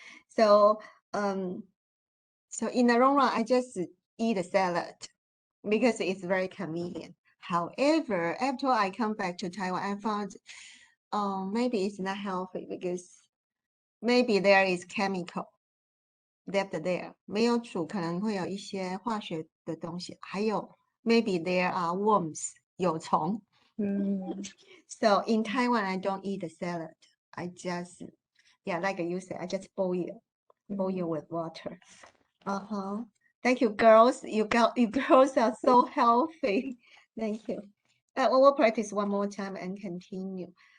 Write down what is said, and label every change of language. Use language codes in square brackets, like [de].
[en] So so in the long run, I just eat a salad because it's very convenient. However, after I come back to Taiwan, I found maybe it's not healthy because maybe there is chemical left there. [zh] 没有煮可能会有一些化学的东西，还有 [en] maybe there are worms [zh] 有虫。 [en] So in Taiwan, I don't eat the salad. I just like you said, I just boil with water. Thank you, girls. You girls are so healthy. Thank you. We'll practice one more time and continue.